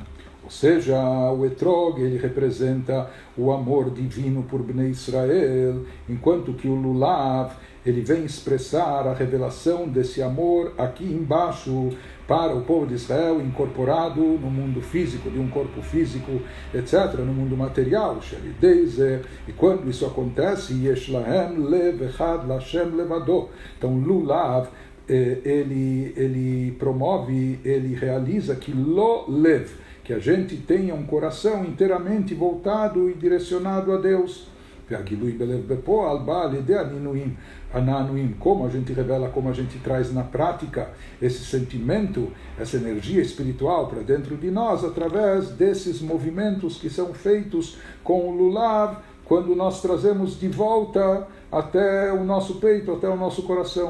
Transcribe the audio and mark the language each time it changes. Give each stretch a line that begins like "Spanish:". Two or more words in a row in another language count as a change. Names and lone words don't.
Portuguese: Ou seja, o Etrog, ele representa o amor divino por Bnei Israel, enquanto que o Lulav, ele vem expressar a revelação desse amor aqui embaixo para o povo de Israel, incorporado no mundo físico, de um corpo físico, etc., no mundo material. E quando isso acontece,
Hebrew: יש להם לב אחד לה' לבדו.
Portuguese: Então, Lulav, ele promove, ele realiza que lo lev, que a gente tenha um coração inteiramente voltado e direcionado a Deus. Como a gente revela, como a gente traz na prática esse sentimento, essa energia espiritual para dentro de nós, através desses movimentos que são feitos com o Lulav, quando nós trazemos de volta até o nosso peito, até o nosso coração.